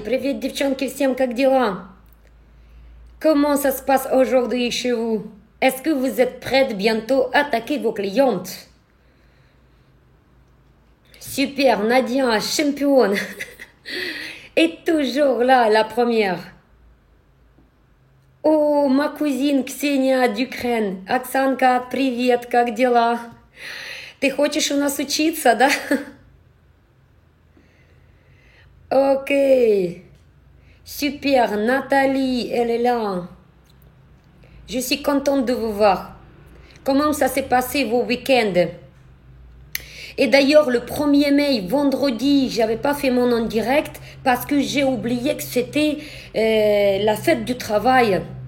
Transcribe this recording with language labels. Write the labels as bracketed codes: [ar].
[ru] Привет, девчонки, всем как дела? [fr] Comment ça se passe aujourd'hui chez vous? Est-ce que vous êtes prêtes bientôt à attaquer vos clientes? Super, Nadia, championne. Et toujours là, la première. О, ma cousine Ксения d'Ukraine. [ru] Оксанка, привет, как дела? Ты хочешь у нас учиться, да? Ok. [fr] Super, Nathalie, elle est là. Je suis contente de vous voir. Comment ça s'est passé vos week-ends? Et d'ailleurs, le 1er mai, vendredi, j'avais pas fait mon en direct parce que j'ai oublié que c'était la fête du travail.